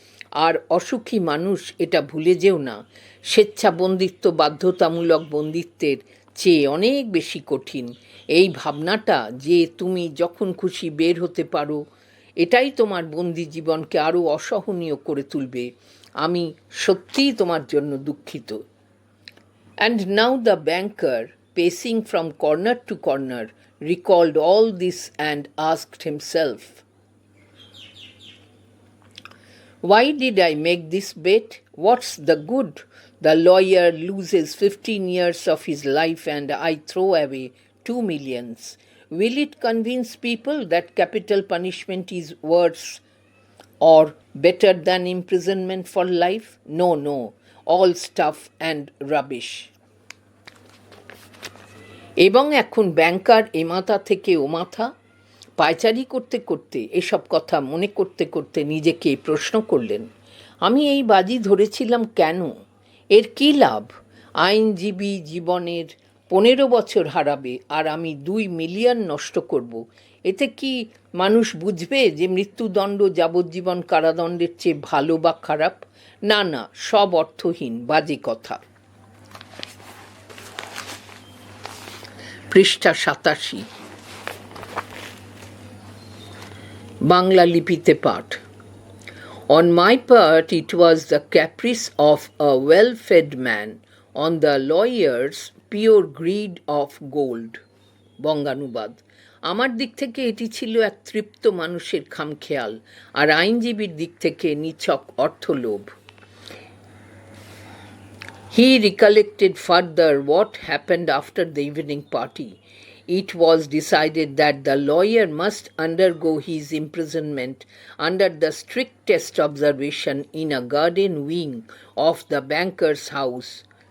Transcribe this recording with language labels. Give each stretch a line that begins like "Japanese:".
Bangla: আর অসুখী মানুষ, এটা ভুলে যেও না, স্বেচ্ছাবন্দিত্ব বাধ্যতামূলক বন্দিত্বের চেয়ে অনেক বেশি কঠিন। এই ভাবনাটা যে তুমি যখন খুশি বের হতে পারো, এটাই তোমার বন্দি জীবনকে আরও অসহনীয় করে তুলবে। আমি সত্যিই তোমার জন্য দুঃখিত।
English: And now the banker, pacing from corner to corner, recalled all this and asked himself, why did I make this bet? What's the good? The lawyer loses 15 years of his life and I throw away 2 millions. Will it convince people that capital punishment is worse or better than imprisonment for life? No, no, all stuff and rubbish.
Bangla: এবং এখন ব্যাংকার এ মাথা থেকে ও মাথা পায়চারি করতে করতে, এসব কথা মনে করতে করতে নিজেকে প্রশ্ন করলেন, আমি এই বাজি ধরেছিলাম কেন? এর কী লাভ? আইনজীবী জীবনের 15 বছর হারাবে আর আমি 2 মিলিয়ন নষ্ট করব। এতে কি মানুষ বুঝবে যে মৃত্যুদণ্ড যাবজ্জীবন কারাদণ্ডের চেয়ে ভালো বা খারাপ? না না, সব অর্থহীন, বাজে কথা। পৃষ্ঠা 87। বাংলা লিপিতে পাঠ।
English: On my part, it was the caprice of a well-fed man, on the lawyer's pure greed of gold.
Bangla: বঙ্গানুবাদ। আমার দিক থেকে এটি ছিল এক তৃপ্ত মানুষের খামখেয়াল, আর আইনজীবীর দিক থেকে নিছক অর্থলোভ।
English: He recollected further what happened after the evening party. It was decided that the lawyer must undergo his imprisonment under the strictest observation in a garden wing of the banker's house.